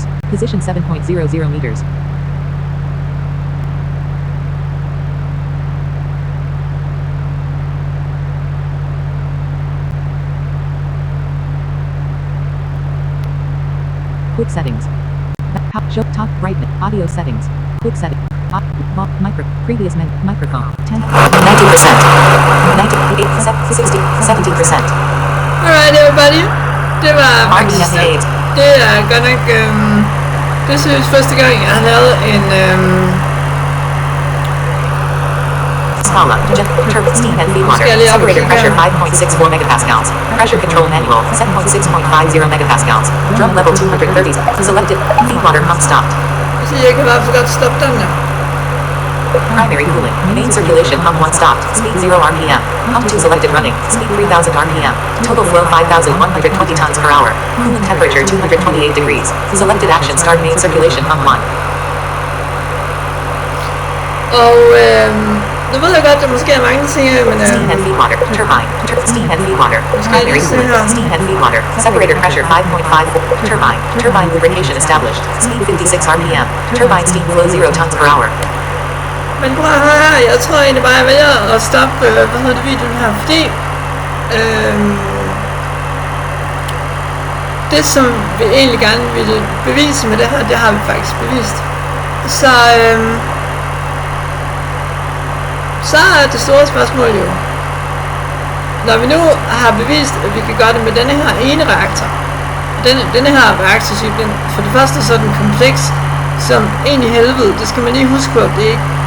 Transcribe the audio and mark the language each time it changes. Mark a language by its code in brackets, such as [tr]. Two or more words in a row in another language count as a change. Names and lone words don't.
[en] Position 7.00 meters. Quick settings. Show top brightness. Audio settings. Quick setting. Previous microphone. 10. 90%. 98%. 60. 70%. Alright everybody. [da] Det var faktisk, RDF8. det er godt nok, det er seriøst første gang, jeg har lavet en, Scala. [en] Steam and feed water. [da] Skal jeg lige op og [en] Separator [da] kigge [en] pressure [da] her? [en] 5.64 megapascals. Pressure control manual. Set point 6.50 megapascals. Drum level 230. Selected. Feed water pump stopped. [da] Så jeg kan i hvert fald godt stoppe den der. [en] Primary cooling. Main circulation pump 1 stopped. Speed 0 RPM. Pump 2 selected running. Speed 3000 RPM. Total flow 5120 tons per hour. Coolant temperature 228 degrees. Selected action start main circulation pump 1. [da] Og nu ved jeg godt, der måske er mange ting her, men [en] Steam and feed water. Turbine. Steam and feed water. Primary cooling. Steam and feed water. Separator pressure 5.54. Turbine. Turbine lubrication established. Speed 56 RPM. Turbine steam flow 0 tons per hour. [da] men prøv at høre her, jeg tror egentlig bare, jeg vælger at stoppe, videoen her, fordi det som vi egentlig gerne ville bevise med det her, det har vi faktisk bevist. Så er det store spørgsmål jo, når vi nu har bevist, at vi kan gøre det med denne her ene reaktor, denne her reaktortype, for det første så er den kompleks, som en i helvede, det skal man lige huske på, det er ikke det.